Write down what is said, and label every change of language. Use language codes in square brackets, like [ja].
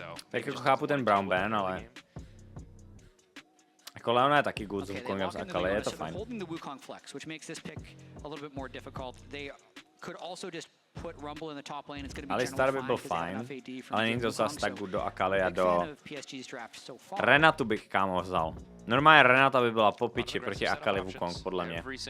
[cs] Tak jako chápu ten Brown ban, ale jako Leona je taky good s Wukongem z Akali, je to fajn. [en] Holding the Wukong flex, which makes this pick a little bit more difficult. They could also just put Rumble in the top lane. It's going to be [cs] Alistar by byl fajn, ale není to zase tak good do Akali a do Renatu bych kámo vzal. Normálně Renata by byla po piči proti Akali Wukong, podle mě.